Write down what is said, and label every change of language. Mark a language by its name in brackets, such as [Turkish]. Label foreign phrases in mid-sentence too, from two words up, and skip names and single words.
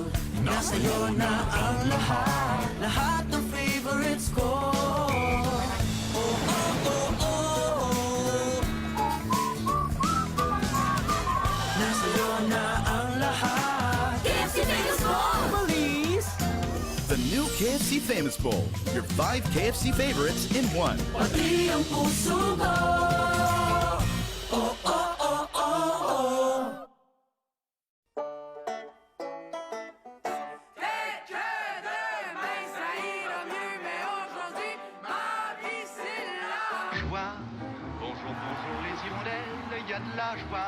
[Filipino] Nasa'yo na ang lahat, lahat ng favorites ko. Oh, oh, oh, oh, oh. Nasa'yo na ang lahat, KFC famous bowl. Bilis! [English] The new KFC Famous Bowl. Your 5 KFC favorites in one. [Filipino] Pati ang puso ko. Oh, oh, oh, oh, oh. [French] Joie, bonjour, bonjour les hirondelles, il y a de la joie.